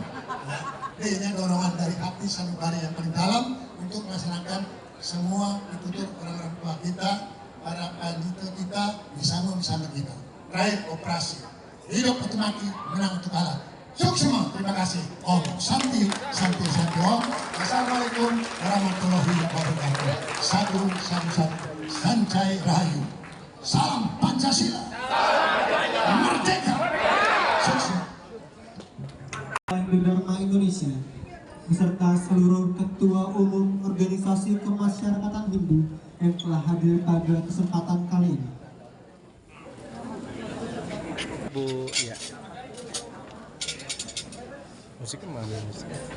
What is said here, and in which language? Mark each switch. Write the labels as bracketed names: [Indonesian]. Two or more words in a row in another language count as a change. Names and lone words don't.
[Indonesian] Ini dorongan dari hati sanubari yang paling dalam untuk melaksanakan semua ditutur orang-orang tua kita, para panito kita, bersama kita. Terakhir operasi, hidup atau mati, menang atau kalah. Suksema, terima kasih. Om Santi Om. [Arabic] السلام عليكم ورحمة الله وبركاته. [Indonesian] Satu, Sancai Rahayu. Salam Pancasila. Merdeka. Suksema. Dharma Indonesia beserta seluruh ketua umum organisasi kemasyarakatan Hindu yang telah hadir pada kesempatan kali ini. Bu, ya. Musik kemana musik?